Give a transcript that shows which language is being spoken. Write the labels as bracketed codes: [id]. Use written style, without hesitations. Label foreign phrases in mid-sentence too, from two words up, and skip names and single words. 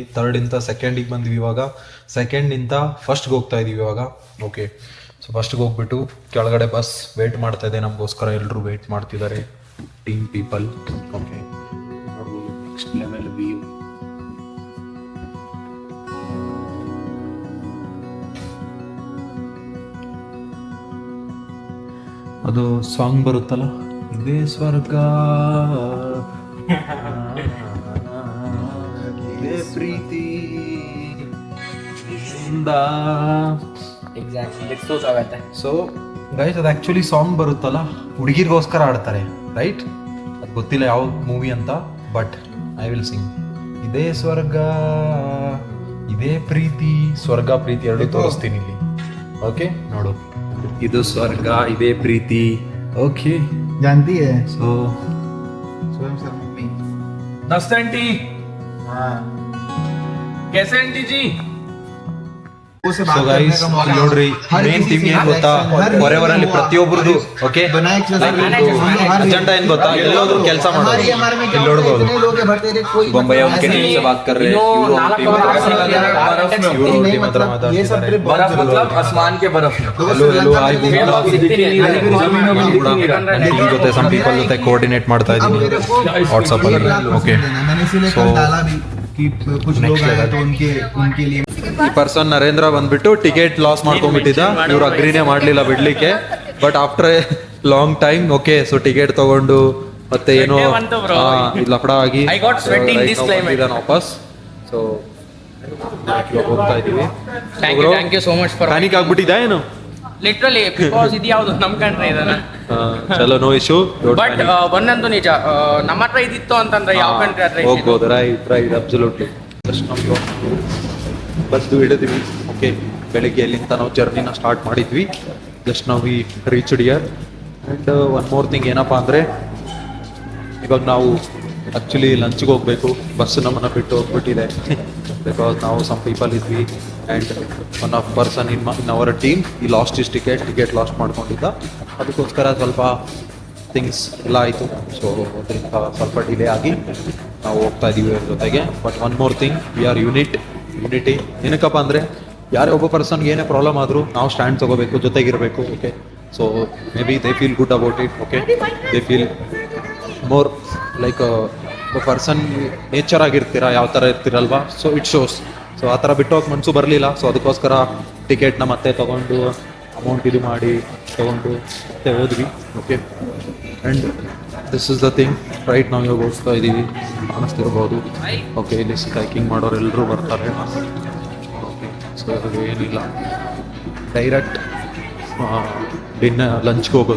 [kn] ಥರ್ಡಿಂದ ಸೆಕೆಂಡಿಗೆ ಬಂದ್ವಿ, ಇವಾಗ ಸೆಕೆಂಡಿಂದ ಫಸ್ಟ್ಗೆ ಹೋಗ್ತಾ ಇದ್ದೀವಿ ಇವಾಗ. [en] okay, so [kn] ಫಸ್ಟ್ಗೆ ಹೋಗ್ಬಿಟ್ಟು ಕೆಳಗಡೆ [en] bus wait [kn] ಮಾಡ್ತಾ ಇದೆ ನಮಗೋಸ್ಕರ. ಎಲ್ಲರೂ ವೇಟ್ ಮಾಡ್ತಿದ್ದಾರೆ, [en] team people. Okay, Next level view. [kn] ಅದು ಸಾಂಗ್ ಬರುತ್ತಲ್ಲ, ಇದೇ ಸ್ವರ್ಗ ಇದೇ ಪ್ರೀತಿ [en] so guys [kn] ಅದು [en] actually song [kn] ಬರುತ್ತಲ್ಲ, ಹುಡುಗಿರ್ಗೋಸ್ಕರ ಆಡ್ತಾರೆ ರೈಟ್. ಅದು ಗೊತ್ತಿಲ್ಲ ಯಾವ ಮೂವಿ ಅಂತ, [en] but I will sing. [kn] ಇದೇ ಸ್ವರ್ಗ ಇದೇ ಪ್ರೀತಿ, ಸ್ವರ್ಗ ಪ್ರೀತಿ ಎರಡು ತೋರಿಸ್ತೀನಿ ಇಲ್ಲಿ. ಓಕೆ ನೋಡು, ಇದು ಸ್ವರ್ಗ ಇದೇ ಪ್ರೀತಿ. ಓಕೆ, [hi] जानती है [kn] ಸೊ [hi] स्वयं सर मम्मी. नमस्ते आंटी, हाँ कैसे आंटी जी? उसे [kn] ಸೊ [hi] बात करने [kn] ಗೈಸ್ [hi] का मौका [kn] ನೋಡ್ರಿ, [hi] हर [kn] ಮೇನ್ [hi] किसी [kn] ಥಿಂಗ್ [hi] से [kn] ಏನ್ ಗೊತ್ತಾ, [hi] हर [kn] ಫಾರೆವರ್ ಅಲ್ಲಿ [hi] किसी [kn] ಪ್ರತಿಯೊಬ್ಬರದು ಓಕೆ [hi] बनाए [kn] ಅಜೆಂಡಾ ಏನ್ ಗೊತ್ತಾ, ಎಲ್ಲೋದ್ರು ಕೆಲಸ ಮಾಡೋದು. ಇಲ್ಲಿ ನೋಡ್ಬೋದು, [hi] लोग भरते थे कोई बम्बई उनके टीम से बात कर रहे हैं, [en] Euro team [hi] हत्र ये सब ट्रिप बर्फ मतलब आसमान के बर्फ में। [kn] ಎಲ್ಲೋ ಆಯ್ ಜೊತೆ [en] some people [kn] ಜೊತೆ ಕೋಆರ್ಡಿನೇಟ್ ಮಾಡ್ತಾ ಇದ್ದೀನಿ ವಾಟ್ಸಪ್ ಅಲ್ಲಿ. ಓಕೆ, [hi] मैंने इसीलिए [en] So, [hi] कल डाला भी कि कुछ लोग [en] next [hi] आए [en] level. [hi] तो उनके लिए [kn] ಈ ಪರ್ಸನ್ ನರೇಂದ್ರ ಬಂದ್ಬಿಟ್ಟು [en] ticket loss [kn] ಮಾಡ್ಕೊಂಡ್ಬಿಟ್ಟಿದ್ದ. ಇವ್ರು ಅಗ್ರಿನೇ ಮಾಡ್ಲಿಲ್ಲ ಬಿಡ್ಲಿಕ್ಕೆ, [en] but after long time okay so ticket [kn] ತಗೊಂಡು ಮತ್ತೆ ಏನೋ ಲಫಡ ಆಗಿ [en] I got sweaty in this climate. [kn] ವಾಪಸ್. ಸೊ ಹೋಗ್ತಾ ಇದೀವಿ. [en] Thank you so much for [kn] ಪ್ಯಾನಿಕ್ ಆಗ್ಬಿಟ್ಟಿದೆ ಏನು? [en] literally because [kn] ಇದು ಯಾವುದು ನಮ್ಮ ಕಂಟ್ರಿ ಇದನ್ನ. ಚಲೋ, [en] no issue. [kn] ಬಟ್ ಒಂದಂತೂ ನಿಜ, ನಮ್ಮ ಹತ್ರ ಇದಿತ್ತು ಅಂತಂದ್ರೆ ಯಾವ ಕಂಟ್ರಿ ಹತ್ರ ಇದ್ದಿದ್ದು? ಹೋಗ್ಬೋದು. [en] right absolutely. [kn] ಬಸ್ ಹಿಡಿದ್ವಿ. ಓಕೆ, ಬೆಳಿಗ್ಗೆ ಎಲ್ಲಿಂದ ನಾವು [en] journey start [kn] ಮಾಡಿದ್ವಿ. [en] just ನಾವು we reached here. And one more thing [kn] ಏನಪ್ಪ ಅಂದರೆ, ಇವಾಗ ನಾವು [en] actually lunchಗೆ ಹೋಗಬೇಕು. [kn] ಬಸ್ ನಮ್ಮನ್ನು ಬಿಟ್ಟು ಹೋಗ್ಬಿಟ್ಟಿದೆ ಬಿಕಾಸ್ ನಾವು [en] some people [kn] ಇದ್ವಿ. [en] and one of person in our team ಈ lost is ticket lost ಮಾಡ್ಕೊಂಡಿದ್ದ. [kn] ಅದಕ್ಕೋಸ್ಕರ ಸ್ವಲ್ಪ ಥಿಂಗ್ಸ್ ಎಲ್ಲ ಆಯಿತು. ಸೊ ಅದರಿಂದ ಸ್ವಲ್ಪ ಡಿಲೇ ಆಗಿ ನಾವು ಹೋಗ್ತಾ ಇದ್ದೀವಿ ಅವ್ರ ಜೊತೆಗೆ. [en] but one more thing, we are unity. [kn] ಏನಕ್ಕಪ್ಪ ಅಂದರೆ ಯಾರೇ ಒಬ್ಬ ಪರ್ಸನ್ಗೆ ಏನೇ ಪ್ರಾಬ್ಲಮ್ ಆದರೂ ನಾವು ಸ್ಟ್ಯಾಂಡ್ ತೊಗೋಬೇಕು, ಜೊತೆಗಿರಬೇಕು. [en] okay, so may be they feel good about it. Okay, they feel more like person nature [kn] ಆಗಿರ್ತೀರಾ, ಯಾವ ಥರ ಇರ್ತೀರಲ್ವಾ, [en] so it shows. [kn] ಸೊ ಆ ಥರ ಬಿಟ್ಟು ಹೋಗಿ ಮನಸ್ಸು ಬರಲಿಲ್ಲ. ಸೊ ಅದಕ್ಕೋಸ್ಕರ ಟಿಕೆಟ್ನ ಮತ್ತೆ ತೊಗೊಂಡು ಅಮೌಂಟ್ ಇದು ಮಾಡಿ ತೊಗೊಂಡು ಮತ್ತೆ ಹೋದ್ವಿ. [en] okay, and this is the thing. [kn] ರೈಟ್ ನಾವು ಇವಾಗ ಹೋಗ್ತಾ ಇದ್ದೀವಿ, ಕಾಣಿಸ್ತಿರ್ಬೋದು. ಓಕೆ, ಇಲ್ಲಿ ಹೈಕಿಂಗ್ ಮಾಡೋರು ಎಲ್ಲರೂ ಬರ್ತಾರೆ. [en] okay, so [kn] ಅದು ಏನಿಲ್ಲ, [en] direct lunchಗೆ [kn] ಹೋಗೋದು.